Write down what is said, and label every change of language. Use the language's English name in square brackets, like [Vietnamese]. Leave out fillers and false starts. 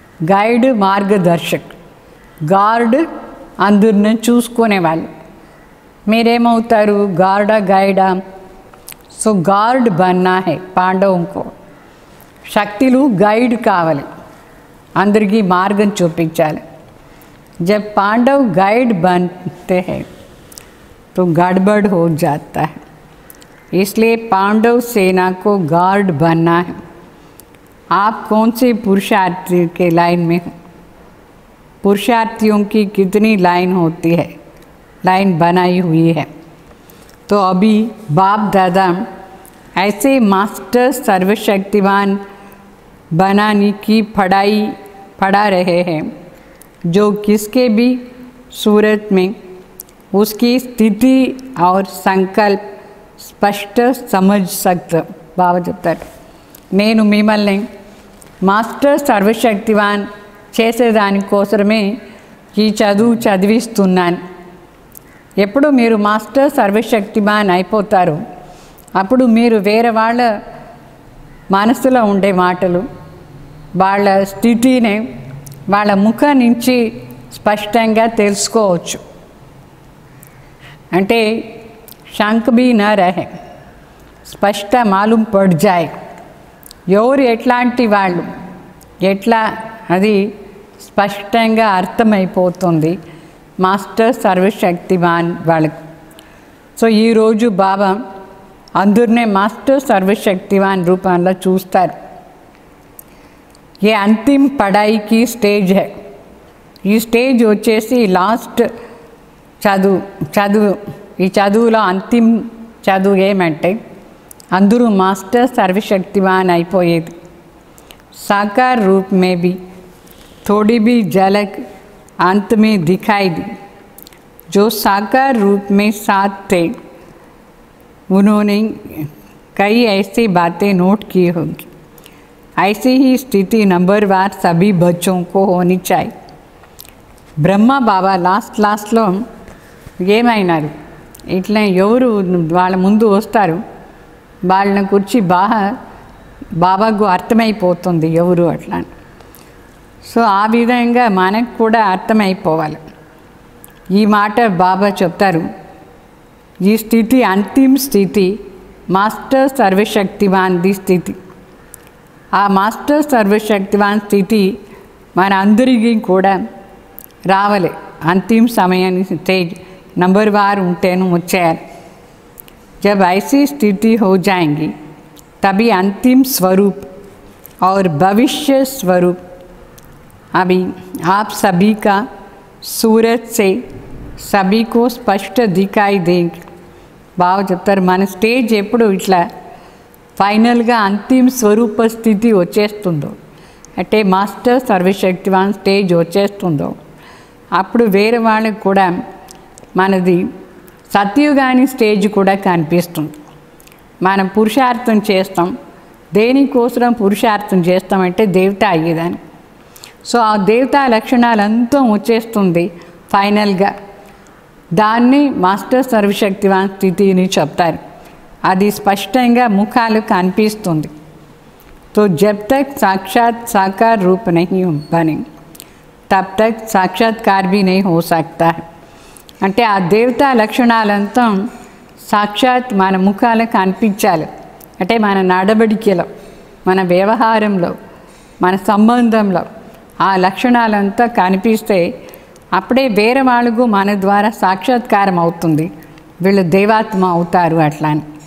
[Telugu] Guide Margdarshak, gourd అందరిని చూసుకునేవాళ్ళు. మీరేమవుతారు, గార్డా గైడా? So gourd [Hindi] Banna high [Telugu] పాండవుకు. శక్తులు గైడ్ కావాలి, అందరికీ మార్గం చూపించాలి. [Hindi] जब पांडव गाइड बनते हैं तो गड़बड़ हो जाता है. इसलिए पांडव सेना को गार्ड बनना है. आप कौन से पुरुषार्थी के लाइन में हो? पुरुषार्थियों की कितनी लाइन होती है, लाइन बनाई हुई है. तो अभी बाप दादा ऐसे मास्टर सर्वशक्तिवान बनाने की पढ़ा रहे हैं जो किसके भी सूरत में उसकी स्थिति और संकल्प स्पष्ट समझ सकते. [Telugu] బాబా చెప్తారు, నేను మిమ్మల్ని మాస్టర్ సర్వశక్తివాన్ చేసేదానికోసమే ఈ చదువు చదివిస్తున్నాను. ఎప్పుడు మీరు మాస్టర్ సర్వశక్తివాన్ అయిపోతారు, అప్పుడు మీరు వేరే వాళ్ళ మనసులో ఉండే మాటలు, వాళ్ళ స్థితిని వాళ్ళ ముఖం నుంచి స్పష్టంగా తెలుసుకోవచ్చు. [Hindi] అంటే శంక్ బీ నా రహే, స్పష్ట మాలూం పడ్ జాయ్. [Telugu] ఎవరు ఎట్లాంటి వాళ్ళు ఎట్లా అది స్పష్టంగా అర్థమైపోతుంది మాస్టర్ సర్వశక్తివాన్ వాళ్ళకు. సో ఈరోజు బాబా అందరినీ మాస్టర్ సర్వశక్తివాన్ రూపంలో చూస్తారు. [Hindi] ये अंतिम पढ़ाई की स्टेज है. [Telugu] ఈ స్టేజ్ వచ్చేసి లాస్ట్ చదువు. ఈ చదువులో అంతిమ చదువు ఏమంటే అందరూ మాస్టర్ సర్వశక్తివాన్ అయిపోయేది. [Hindi] साकार रूप में भी थोड़ी भी झलक अंत में दिखाई दी. जो साकार रूप में साथ थे उन्होंने कई ऐसी बातें नोट की होंगी. ऐसी ही स्थिति नंबरवार सभी बच्चों को होनी चाहिए. [Telugu] బ్రహ్మ బాబా లాస్ట్లో ఏమైనారు, ఇట్లా ఎవరు వాళ్ళ ముందు వస్తారు వాళ్ళని గురించి బాబాకు అర్థమైపోతుంది ఎవరు అట్లా. సో ఆ విధంగా మనకు కూడా అర్థమైపోవాలి. ఈ మాట బాబా చెప్తారు, ఈ స్థితి అంతిమ స్థితి మాస్టర్ సర్వశక్తివాన్ది స్థితి. ఆ మాస్టర్ సర్వశక్తివాన్ స్థితి మన అందరికీ కూడా రావాలి. अंतिम సమయాన్ని స్టేజ్ नंबर वार ఉంటేను వచ్చేయాలి. [Hindi] जब ऐसी स्थिति हो जाएंगी तभी अंतिम स्वरूप और भविष्य स्वरूप अभी आप सभी का सूरत से सभी को स्पष्ट दिखाई देंगे. [Telugu] బాగా చెప్తారు, మన స్టేజ్ ఎప్పుడు ఇట్లా ఫైనల్గా అంతిమ స్వరూప స్థితి వచ్చేస్తుందో, అంటే మాస్టర్ సర్వశక్తివాన్ స్టేజ్ వచ్చేస్తుందో, అప్పుడు వేరే వాళ్ళకి కూడా మనది సత్యుగాని స్టేజ్ కూడా కనిపిస్తుంది. మనం పురుషార్థం చేస్తాం. దేనికోసం పురుషార్థం చేస్తామంటే దేవత అయ్యేదాన్ని. సో ఆ దేవతా లక్షణాలంతా వచ్చేస్తుంది ఫైనల్గా దాన్ని మాస్టర్ సర్వశక్తివాన్ స్థితిని చెప్తారు. అది స్పష్టంగా ముఖాలు కనిపిస్తుంది. [Hindi] तो जब तक साक्षात साकार रूप नहीं बने तब तक साक्षात्कार भी नहीं हो सकता है. [Telugu] అంటే ఆ దేవతా లక్షణాలంతా సాక్షాత్ మన ముఖాలకు కనిపించాలి. అంటే మన నడవడికలో, మన వ్యవహారంలో, మన సంబంధంలో ఆ లక్షణాలంతా కనిపిస్తే అప్పుడే వేరే వాళ్ళకు మన ద్వారా సాక్షాత్కారం అవుతుంది, వీళ్ళు దేవాత్మ అవుతారు అట్లా అని.